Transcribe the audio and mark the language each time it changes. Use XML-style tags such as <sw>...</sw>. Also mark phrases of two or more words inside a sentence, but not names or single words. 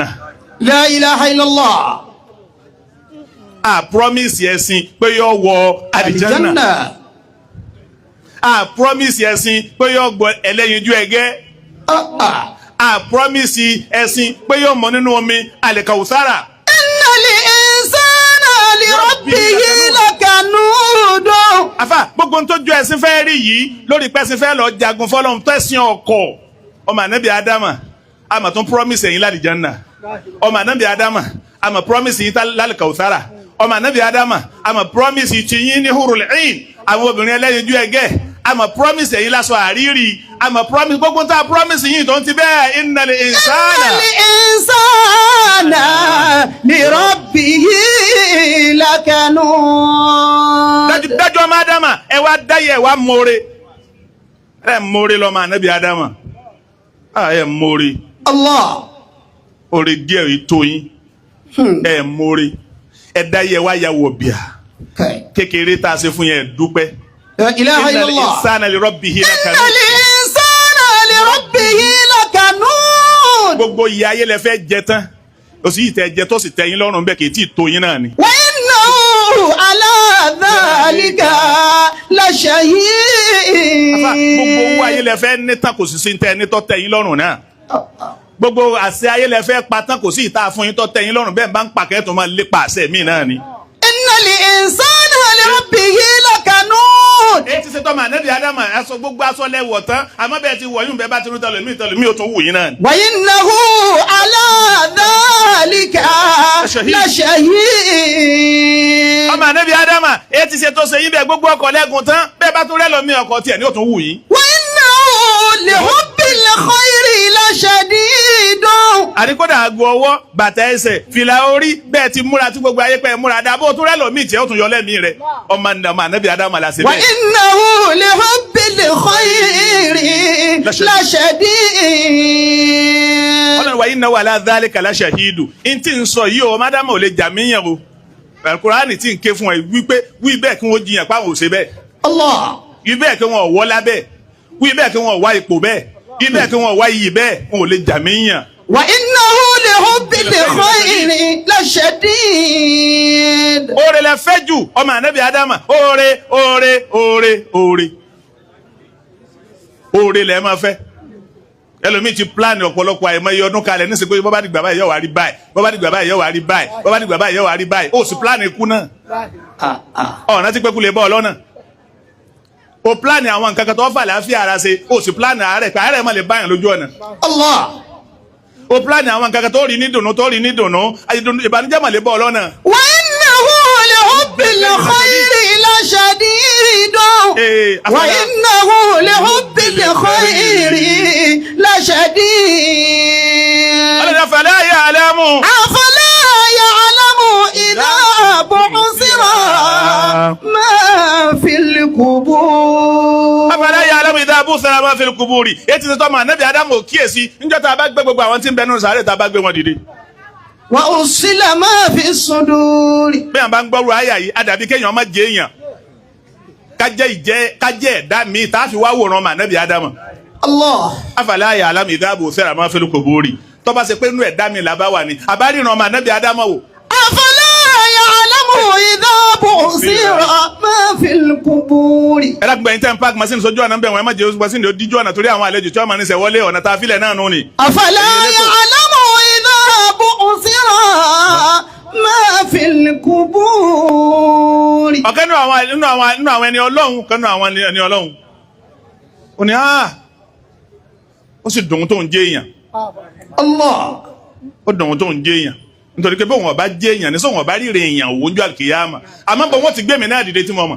<ar>لا إله إلا الله.</ar> <yo>A promise ẹ̀sìn pé yóò wọ àlìjánà. A promise ẹ̀sìn pé yóò gbọ́ ẹlẹ́yinjú ẹgẹ́. A promise ẹ̀sìn pé yóò mọ nínú omi àlìkàwùsára.</yo> <ar>إن الإنسان لربه لكنود.</ar> <yo>Àfà gbogbo tó ju ẹ̀sìn fẹ́ rí yìí lórí pẹ́sìn fẹ́ lọ jagun fọ́lọ́run tẹ̀sìn ọkọ̀. Ọmọ Ànábì Ádámà àmà tún promise ẹ̀yin l'àlìjánà. Ọmọ Ànábì Ádámà àmà promise yìí l'àlìkàwùsára. ọmọ anabi adama àmọ́ promise ti yín ní</yo> <ar>حور العين</ar> <yo>àwọn obìnrin ẹlẹ́yinjú ẹgẹ́ àmọ́ promise ẹ̀yin lásọ àrírí àmọ́ promise gbogbo tá a promise yín tó ń ti bẹ́ẹ̀</yo> <ar>إن الإنسان لربه لكنود.</ar> <yo>dájú ọmọ adama ẹ wá dáyẹ ẹ wá mọ́re ẹ mọ́re lọ́mọ anabi adama ẹ mọ́re. Allah. Oore díẹ̀ ètò yín ẹ mọ́re ẹ dáyẹ wá ya wọ̀ bíà kékeré tá a ṣe fún yẹn dúpẹ́.</yo> <ar>لا إله إلا الله. إن الإنسان لربه لكنود. إن الإنسان لربه لكنود.</ar> <yo>Gbogbo ìyà ayé lẹ fẹ́ jẹ tán o sì tẹ jẹ tó sì tẹ́ yín lọ́rùn bẹ́ẹ̀ kì í tí ì tó yín náà ni.</yo> <ar>وإنه على ذلك لشهيد.</ar> <yo>Gbogbo owó ayé lẹ fẹ́ ní tán kò sì sí tẹ́ ní tó tẹ́ yín lọ́rùn náà. Gbogbo àṣẹ ayé lẹ fẹ́ pa tán kò sí ìta fún yín tó tẹ́ yín lọ́rùn bẹ́ẹ̀ bá ń pàkẹ́ tó máa lépa àṣẹ mi náà ni.</yo> <ar>إن الإنسان لربه لكنود.</ar> <yo>Èyí ti ṣe tọ́ màá nẹ́bí Ádámà aṣọ gbogbo aṣọ lẹ́wọ̀ tán àmọ́ bẹ́ẹ̀ ti wọ̀ yún bẹ́ẹ̀ bá ti rú tẹlẹmí ò tún wù yín náà.</yo> <ar>وإنه على ذلك لشهيد.</ar> <yo>Ọmọ nẹ́bí Ádámà èyí ti ṣe tó ṣe yín bẹ́ẹ̀ gbogbo ọkọ̀ lẹ́gùn tán bẹ́ẹ̀ bá tún rẹ́lọ́mí ọkọ̀ tiẹ̀ ní ò tún wù yín.</yo> <ar>وإنه لحب الخير لشديد.</ar> <yo>Àríkọ́dà àgọ́ ọwọ́ bàtà ẹsẹ̀ fìlà orí bẹ́ẹ̀ ti múra tí gbogbo ayé pẹ́ múra dáa bó tún rẹ́lọ́mí tiẹ̀ ó tún yọ lẹ́mí rẹ̀ ọmọ nẹ́bí Ádámà la ṣe Wa bẹ́ẹ̀.</yo> <ar>إنه لحب الخير لشديد.</ar> <yo>Ọlọ́run</yo> <ar>وإنه على ذلك لشهيد</ar> <yo>n tí ń sọ yìí o ọmọ Ádámà ò lè jà míyàn o Kùránì tí ń ké fún ẹ wí bẹ́ẹ̀ kí wọ́n jiyàn páwọn ò ṣe bẹ́ẹ̀ Allah. wí bẹ́ẹ̀ kí wọ́n wọ́ lábẹ́ wí bẹ́ẹ̀ kí wọ́n wá ipò bẹ́ẹ̀ wí bẹ́ẹ̀ kí wọ́n wá iyì bẹ́ẹ̀ wọn ò lè jà míyàn.</yo> <ar>وإنه لحب الخير لشديد.</ar> <yo>Oore lẹ fẹ́ jù ọmọ ànábì Ádámà oore lẹ máa fẹ́ ẹlòmíì ti plan ọ̀pọ̀lọpọ̀ àìmọye ọdún kalẹ̀ ní sèpé bọ́bá dìgbà báyìí yóò wá rí báyìí bọ́bá dìgbà báyìí yóò wá rí báyìí bọ́bá dìgbà báyìí yóò wá rí báyìí ó sì plan ikú náà ọ̀nà tí pẹ́kú lè bọ́ ọlọ́nà o plan àwọn nǹkan kan tó fà láàfíà ara ṣe ó sì plan àárẹ̀ pé àárẹ̀ má lè báyàn lójú ọ̀nà Allah. o plan àwọn nǹkan kan tó rí ní dùnú ìbànújẹ́ má lè bọ́ ọlọ́nà.</yo> <ar>وإنه لحب الخير لشديد. وإنه لحب الخير لشديد. Ọlọ́dẹ فلا يعلم. أفلا يعلم إذا بعثر ما في القبور. أفلا يعلم إذا بعثر ما في القبور.</ar> <yo>Èyí ti ṣe tọ́ ma nẹ́bí Ádámù ò kíyèsí níjọ́ tá a bá gbé gbogbo àwọn tí ń bẹ nínú sàárè tá a bá gbé wọn dìde.</yo> <ar>وحصل ما في الصدور.</ar> <yo>Bí àwọn bá ń gbọ́rù àyà yìí àdàbí kéèyàn má jẹ èèyàn kájẹ́ ẹ̀dá mi tá a fi wá wòran ma nẹ́bí Ádámù. Allah.</yo> <ar>أفلا يعلم إذا بعثر ما في القبور.</ar> <yo>Tó bá ṣe pé inú ẹ̀dá mi là bá wà ní àbáríran ma nẹ́bí Ádámù wò.</yo> <ar>أفلا يعلم إذا بعثر ما في القبور.</ar> <yo>Ẹ dákun gbẹ̀yìn tẹ́ ń</yo> <en>park machine</en> <yo>sójú ọ̀nà bẹ̀ wọ́n ẹ má jẹ́ machine ó díjú ọ̀nà torí àwọn àlejò tí wọ́n máa ní sẹ́ wọlé ọ̀nà tá a filẹ̀ náà nù ni.</yo> <ar>أفلا يعلم إذا بعثر ما في القبور.</ar> <yo>Ọ̀kan nínú àwọn ẹni Ọlọ́run kan nínú àwọn ẹni Ọlọ́run ó ní ó sì dùn tó ń jẹ́ èèyàn Allah. ó dùn tó ń jẹ́ èèyàn nítorí pé bóun ọba jẹ́ èèyàn ní sóun ọba ríre èèyàn òwò ojú àkìyàmà àmọ́ bọ̀ wọ́n ti gbé mi náà dìde tí mo mọ̀.</yo>